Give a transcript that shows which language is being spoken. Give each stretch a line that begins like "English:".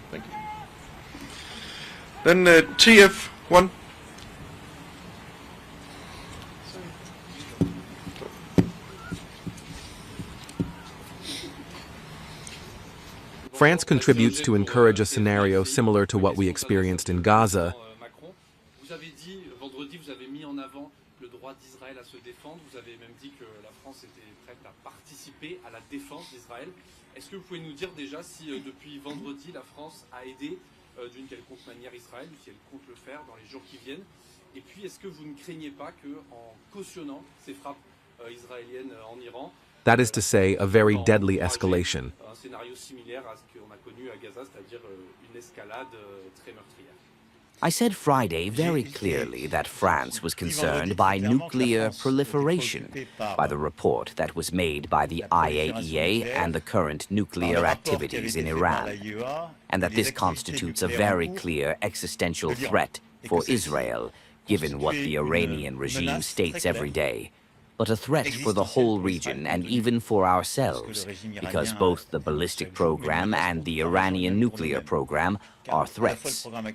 English: Thank you. Then TF1. France contributes to encourage a scenario similar to what we experienced in Gaza.
French: Vous avez dit, vendredi, vous avez mis en avant le droit d'Israël à se défendre. Vous avez même dit que la France était prête à participer à la défense d'Israël. Est-ce que vous pouvez nous dire déjà si depuis vendredi la France a aidé d'une quelconque manière Israël, ou si elle compte le faire dans les jours qui viennent? Et puis est-ce que vous ne craignez pas qu'en cautionnant ces frappes israéliennes en Iran,
English: That is to say, a very deadly escalation.
French: un scénario similaire à ce qu'on a connu à Gaza, c'est-à-dire une escalade très meurtrière?
English: I said Friday very clearly that France was concerned by nuclear proliferation, by the report that was made by the IAEA and the current nuclear activities in Iran, and that this constitutes a very clear existential threat for Israel, given what the Iranian regime states every day, but a threat for the whole region and even for ourselves, because both the ballistic program and the Iranian nuclear program are threats.